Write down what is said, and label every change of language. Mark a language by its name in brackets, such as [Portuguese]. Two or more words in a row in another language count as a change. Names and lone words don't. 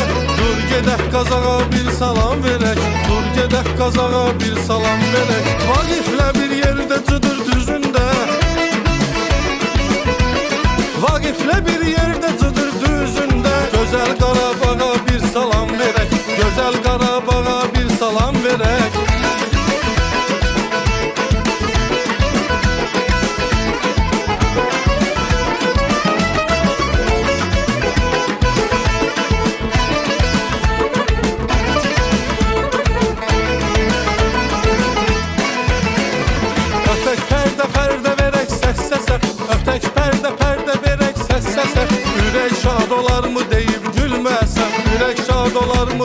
[Azerbaijani] Dur gedək qazağa bir salam verək, dur gedək qazağa bir salam verək. Vaqiflə bir yerdə cıdır düzündə, Vaqiflə bir yerdə cıdır düzündə. Gözəl Qarabağa bir salam verək, gözəl Qarabağa bir salam verək. [Turkish] Dolar mı